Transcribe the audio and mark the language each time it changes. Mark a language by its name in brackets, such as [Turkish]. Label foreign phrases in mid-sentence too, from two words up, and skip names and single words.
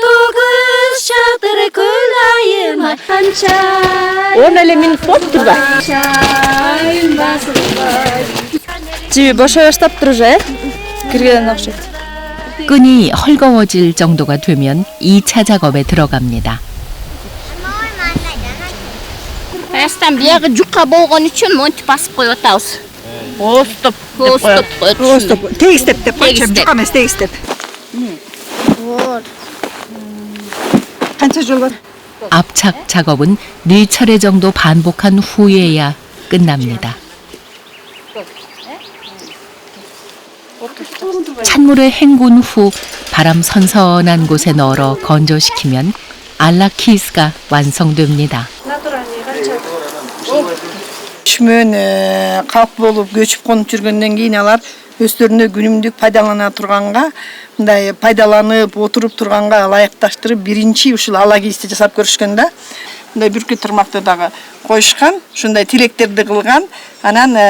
[Korean] 끈이 헐거워질 정도가 되면 2차 작업에 들어갑니다. [Kyrgyz] Астан биягы жукка болгон үчүн монтип басып коюп атабыз. Остоп. Тегистеп деп койчу, жук эмес, тегистеп. канча жол бар? [Korean] 압착 작업은 4차례 정도 반복한 후에야 끝납니다. 찬물에 헹군 후 바람 선선한 곳에 널어 건조시키면 알라키스가 완성됩니다. [Kyrgyz] Күчмөн калп болуп көчүп конуп жүргөндөн кийин алар өздөрүнө күнүмдүк пайдалана турганга, мындай пайдаланып отуруп турганга ылайыкташтырып биринчи ушул ала кийизди жасап көрүшкөн да. Мындай бүркүт тырмакты дагы коюшкан, ушундай тилектерди кылган.